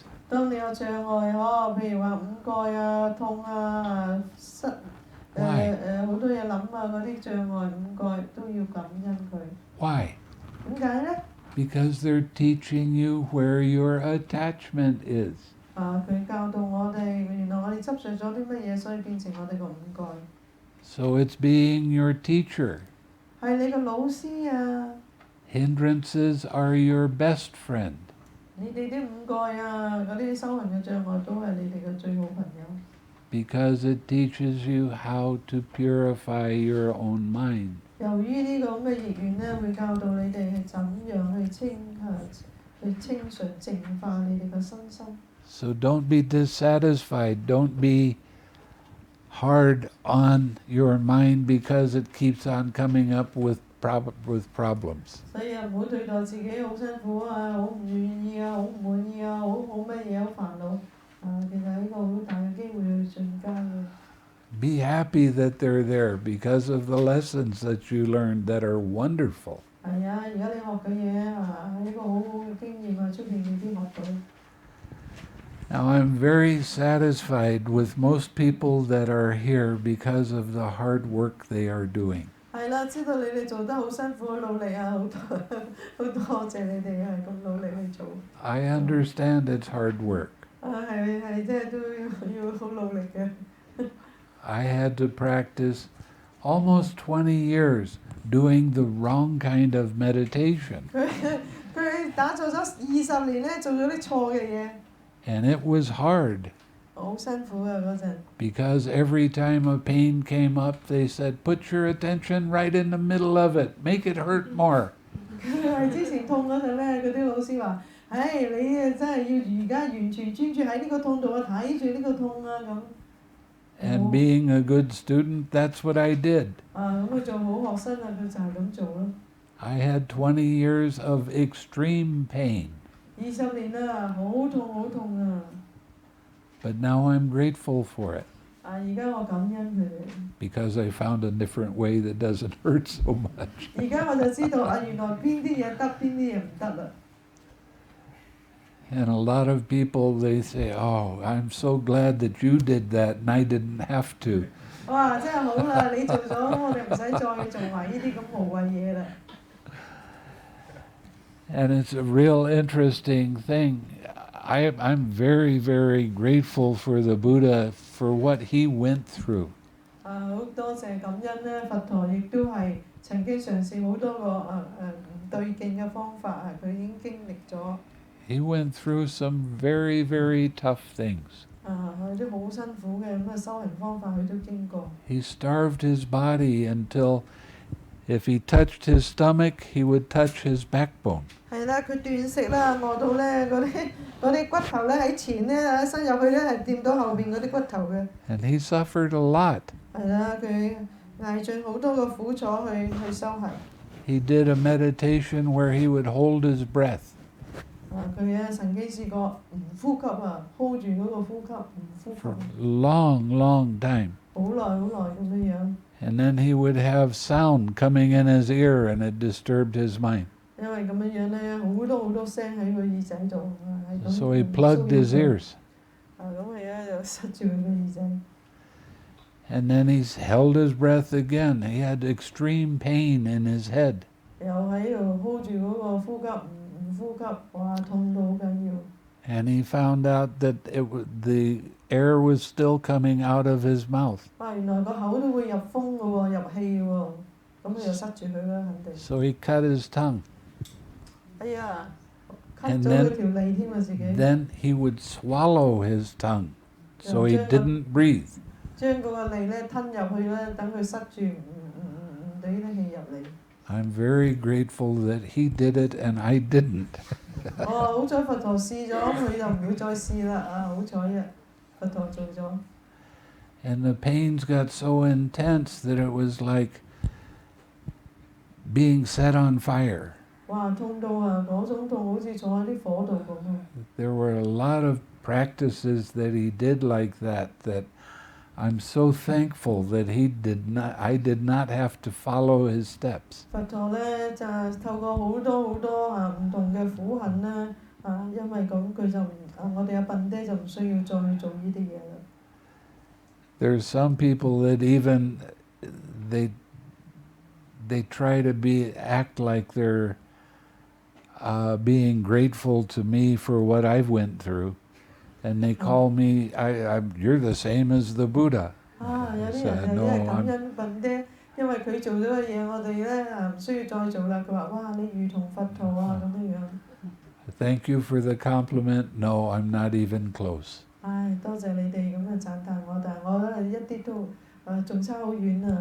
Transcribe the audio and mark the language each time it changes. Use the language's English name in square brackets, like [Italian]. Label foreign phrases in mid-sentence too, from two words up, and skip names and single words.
[Cantonese] 當你有障礙譬如話五蓋痛好多嘢諗嗰啲障礙五蓋都要感恩佢。 [English] Why? [Cantonese] 點解呢？ [English] Because they're teaching you where your attachment is. [Cantonese] 佢教導我哋，原來我哋執著咗啲乜嘢，所以變成我哋個五蓋。 [English] So it's being your teacher. [Cantonese] 係你個老師。 [English] Hindrances are your best friend. [Cantonese] 你哋啲五蓋啊，嗰啲修行嘅障礙都係你哋嘅最好朋友。 [English] Because it teaches you how to purify your own mind. [Cantonese] 由於呢個咁嘅逆緣咧，會教導你哋係怎樣去清純淨化你哋嘅身心。 [English] So don't be dissatisfied. Don't be hard on your mind because it keeps on coming up with problems. [Cantonese] 所以唔好對待自己好辛苦啊，好唔願意啊，好唔滿意啊，好乜嘢好煩惱啊，其實係一個好大嘅機會去進階嘅。 [English] Be happy that they're there because of the lessons that you learned that are wonderful. [Cantonese] 係啊，而家你學嘅嘢啊，係一個好好嘅經驗啊，出邊未必學到。 [English] Now I'm very satisfied with most people that are here because of the hard work they are doing. [Cantonese] 係啦，知道你哋做得好辛苦、好努力啊，好多謝你哋係咁努力去做。 [English] I understand it's hard work. [Cantonese] 係，即係都要好努力嘅。 [English] I had to practice almost 20 years doing the wrong kind of meditation. [Cantonese] 佢打坐咗20年咧，做咗啲錯嘅嘢。 [English] And it was hard. [Cantonese] 好辛苦啊嗰陣。 [English] Because every time a pain came up, they said, put your attention right in the middle of it. Make it hurt more. [Cantonese] 係之前痛嗰陣咧，嗰啲老師話：，你真係要而家完全專注喺呢個痛度啊，睇住呢個痛啊咁。 [English] And being a good student, that's what I did. [Cantonese] 咁佢做好學生啊，佢就係咁做咯。 [English] I had 20 years of extreme pain. [Cantonese] 20 年啦，好痛啊！ [English] But now I'm grateful for it. [Cantonese] 而家我感恩佢哋。 [English] Because I found a different way that doesn't hurt so much. [Cantonese] 而家我就知道原來邊啲嘢得，邊啲嘢唔得啦。 [English] And a lot of people, they say, oh, I'm so glad that you did that and I didn't have to. 哇！ [Cantonese] 真係好啦，你做咗，我哋唔使再做埋呢啲咁無謂嘢啦。 [English] And it's a real interesting thing. I'm very, very grateful for the Buddha for what he went through. [Cantonese] 好多謝感恩咧，佛陀亦都係曾經嘗試好多個唔對勁嘅方法佢已經經歷咗。 [English] He went through some very, very tough things. [Cantonese] 啲好辛苦嘅咁嘅修行方法，佢都經過。 [English] He starved his body until if he touched his stomach, he would touch his backbone. [Cantonese] 係啦，佢斷食啦，餓到咧嗰啲骨頭咧喺前咧伸入去咧係掂到後邊嗰啲骨頭嘅。 [English] And he suffered a lot. [Cantonese] 係啦，佢捱盡好多個苦楚去修行。 [English] He did a meditation where he would hold his breath. [Cantonese] 佢曾經試過唔呼吸hold 住嗰個呼吸，唔呼吸。 [English] For a long, long time. [Cantonese] 好耐咁樣。 [English] And then he would have sound coming in his ear and it disturbed his mind. [Cantonese] 因為咁樣咧，好多聲喺佢耳仔度。 [English] So he plugged his ears. [Cantonese] 咁佢就塞住佢個耳仔。 [English] And then he held his breath again. He had extreme pain in his head. [Cantonese] 又喺度 hold 住嗰個呼吸，唔呼吸，哇，痛到好緊要。 [English] And he found out that the air was still coming out of his mouth. 哇！ [Cantonese] 原來個口都會入風嘅喎，入氣喎，咁佢就塞住佢啦，肯定。 [English] So he cut his tongue. [Cantonese] 哎呀，cut 咗佢條脷添啊自己。 [English] Then he would swallow his tongue, so he didn't breathe. [Cantonese] 將嗰個脷咧吞入去咧，等佢塞住，唔俾啲氣入嚟。 [English] I'm very grateful that he did it and I didn't. [Cantonese] 好彩佛陀試咗，佢就唔會再試啦。好彩啊，佛陀做咗。 [English] And the pains got so intense that it was like being set on fire. 哇！ [Cantonese] 痛到嗰種痛好似坐喺啲火度咁。 [English] There were a lot of practices that he did like that I'm so thankful that I did not have to follow his steps. [Cantonese] 佛陀咧就透過好多唔同嘅苦行咧因為咁佢就我哋笨爹就唔需要再去做呢啲嘢啦。 [English] There's some people that even they try to act like they're being grateful to me for what I've went through. And they call me, you're the same as the Buddha. [Cantonese] 有啲人就係感恩笨爹，因為佢做咗嘅嘢，我哋咧唔需要再做啦。佢話：哇，你如同佛陀咁樣。 [English] Thank you for the compliment. No, I'm not even close. [Cantonese] 唉，多謝你哋咁嘅讚歎我，但係我一啲都仲差好遠啊！